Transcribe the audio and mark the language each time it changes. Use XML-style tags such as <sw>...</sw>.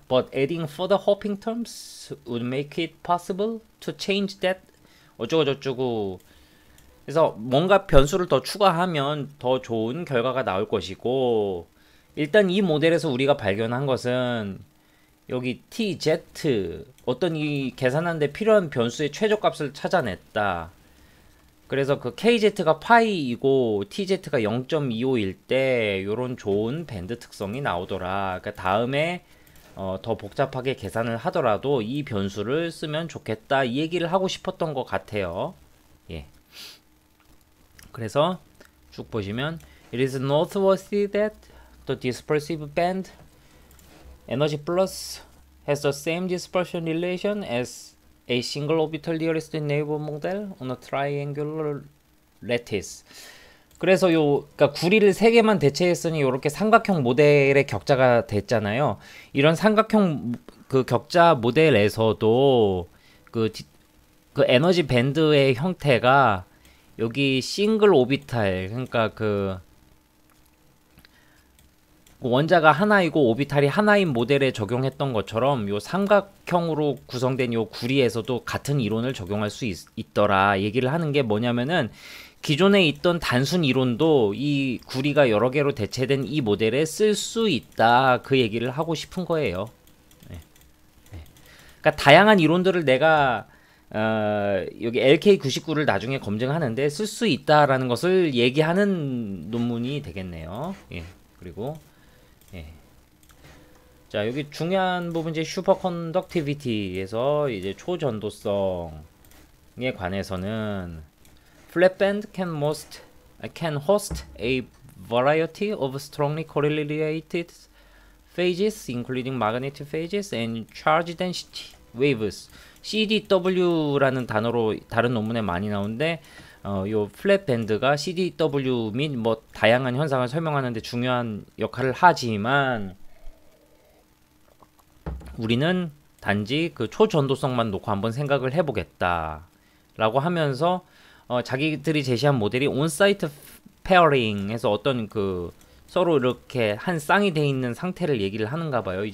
<en>But adding further hopping terms would make it possible to change that</en> <ko>어쩌고 저쩌고. 그래서 뭔가 변수를 더 추가하면 더 좋은 결과가 나올 것이고 일단 이 모델에서 우리가 발견한 것은 여기 TZ 어떤 이 계산하는데 필요한 변수의 최저값을 찾아냈다. 그래서 그 KZ가 파이이고 TZ가 0.25일 때 요런 좋은 밴드 특성이 나오더라. 그러니까 다음에 더 복잡하게 계산을 하더라도 이 변수를 쓰면 좋겠다. 이 얘기를 하고 싶었던 것 같아요. 예. 그래서 쭉 보시면</ko> <en>It is noteworthy that the dispersive band energy plus has the same dispersion relation as a single orbital nearest neighbor model on a triangular lattice.</en> <ko>그래서 그러니까 구리를 3개만 대체했으니 이렇게 삼각형 모델의 격자가 됐잖아요. 이런 삼각형 그 격자 모델에서도 그 에너지 밴드의 형태가 여기 싱글 오비탈 그러니까 그 원자가 하나이고 오비탈이 하나인 모델에 적용했던 것처럼 요 삼각형으로 구성된 요 구리에서도 같은 이론을 적용할 수 있더라 얘기를 하는 게 뭐냐면은 기존에 있던 단순 이론도 이 구리가 여러 개로 대체된 이 모델에 쓸 수 있다 그 얘기를 하고 싶은 거예요. 네. 네. 그러니까 다양한 이론들을 내가 여기 LK99를 나중에 검증하는데 쓸 수 있다라는 것을 얘기하는 논문이 되겠네요. 예. 그리고 예. 자, 여기 중요한 부분 이제 슈퍼컨덕티비티에서 이제 초전도성에 관해서는</ko> <en>flatband can host a variety of strongly correlated phases including magnetic phases and charge density waves.</en> <ko>CDW라는 단어로 다른 논문에 많이 나오는데 요 플랫밴드가 CDW 및 뭐 다양한 현상을 설명하는데 중요한 역할을 하지만 우리는 단지 그 초전도성만 놓고 한번 생각을 해보겠다 라고 하면서 자기들이 제시한 모델이 온사이트 페어링에서 어떤 그 서로 이렇게 한 쌍이 돼 있는 상태를 얘기를 하는가 봐요.</ko>